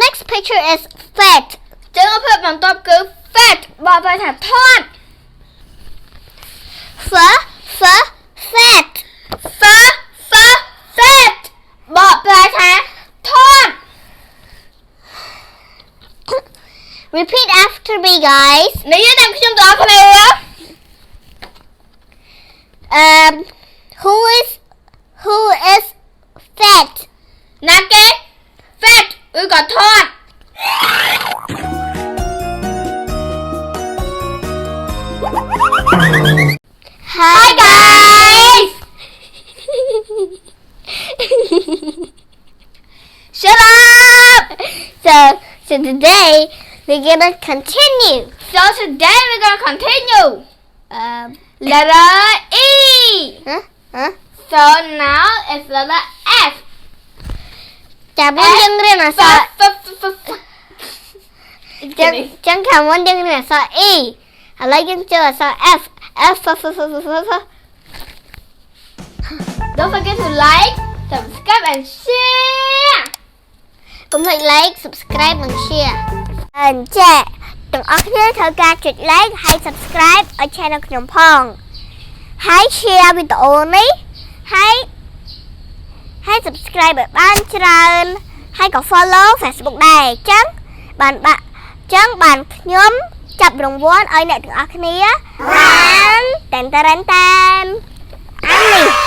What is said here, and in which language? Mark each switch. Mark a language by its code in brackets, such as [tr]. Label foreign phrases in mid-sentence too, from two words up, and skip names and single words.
[en] picture is fat [km] ចឹងរូបភាពបន្ទាប់គឺ fat បកប្រែថាថត [en] fat [km] fat បកប្រែថាថត [en] repeat after me guys [km] និយាយតាមខ្ញុំទាំងអស់គ្នា [en] who is fat [km] ណាគេ fat ឬក៏ថត [en] Hi guys Shut up so today we're gonna continue So today we're gonna continue letter E huh So now it's letter F [km] ចាំមុនយើងរៀនអក្សរចឹងខាងមុនយើងរៀនអក្សរ E ឥឡូវយើងចូលអក្សរ F [en] Don't forget to like, subscribe and share [km] កុំភ្លេច [en] like subscribe [km] និង share អញ្ចឹងទាំងអស់គ្នាត្រូវការចុច like ហើយ subscribe ឲ្យ channel ខ្ញុំផងហើយ share វីដេអូនេះ ហើយ subscribe ឲ្យបានច្រើនហើយក៏ follow Facebook ដែរអញ្ចឹងបានខ្ញុំចាប់រង្វាន់ឲ្យអ្នកទាំងអស់គ្នាបានតែនអានេះ